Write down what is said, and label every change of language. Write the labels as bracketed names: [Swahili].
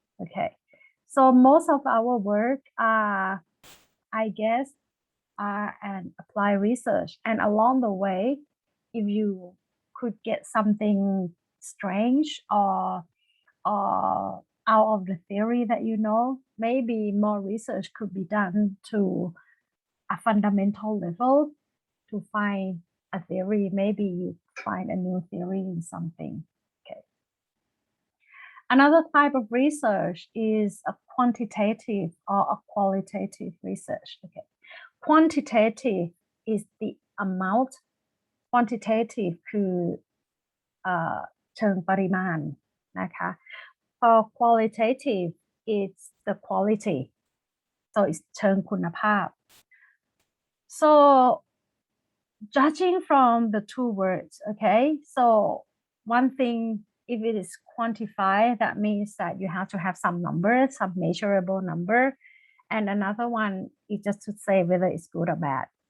[English] Okay, so most of our work are, I guess, are an applied research, and along the way, if you could get something strange or out of the theory that you know, maybe more research could be done to a fundamental level to find a theory. Maybe you find a new theory in something. Okay. Another type of research is a quantitative or a qualitative research. Okay. Quantitative is the amount. Quantitative [Thai] คือเชิงปริมาณนะคะ [English] For qualitative it's the quality, so it's [Thai] เชิงคุณภาพ. [English] So judging from the two words, okay, so one thing, if it is quantified, that means that you have to have some number, some measurable number, and another one is just to say whether it's good or bad.